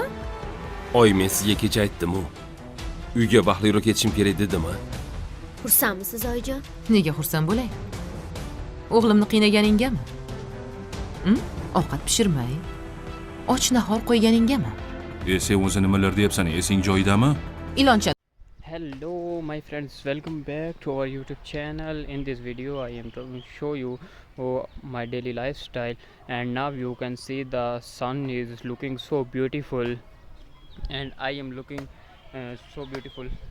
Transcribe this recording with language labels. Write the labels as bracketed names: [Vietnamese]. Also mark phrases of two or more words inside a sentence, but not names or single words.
[Uzbek] Oy, men sizga kecha aytdim-ku. Uyga baxtliroq ketishim kerak dedimmi? Xursandmisiz oyijon? Nega xursand bo'lay? O'g'limni qiynaganingami? Ovqat pishirmay, och nahor qo'yganingami? Sen o'zi nimalar deyapsan? Esing joyidami? Iloncha [English] Hello my friends, welcome back to our YouTube channel. In this video I am going to show you my daily lifestyle, and now you can see the sun is looking so beautiful and I am looking so beautiful.